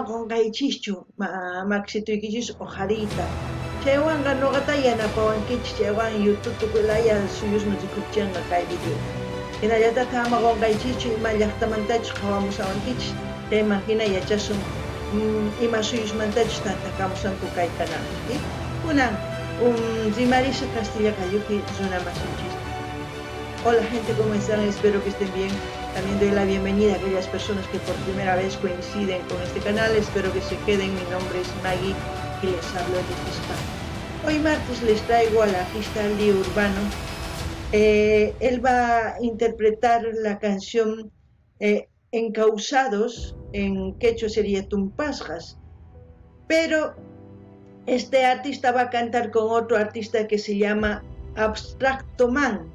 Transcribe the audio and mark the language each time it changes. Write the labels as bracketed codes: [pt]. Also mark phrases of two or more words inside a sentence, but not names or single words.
[qu] qunqaychischu maksituykichis uhariyta chaywanqa nuqata yanapawankichis chaywan YouTube tukuylaya suyusman rikukchinqa kay video hinallatataq ama qunqaychischu ima llaqtamantachus qhawamusawankichis chayman hina yachasun ima suyusmantachus tantakamusanku kay kanalpi kunan Marisa Castilla Cayuki, Zona Masinchis. [es] Hola gente, ¿cómo están? Espero que estén bien. También doy la bienvenida a aquellas personas que por primera vez coinciden con este canal. Espero que se queden. Mi nombre es Maggie y les hablo desde España. Hoy martes les traigo al artista Leo Urbano. Él va a interpretar la canción Encausados, en quechua sería Tumpasjas, pero este artista va a cantar con otro artista que se llama Abstracto Man.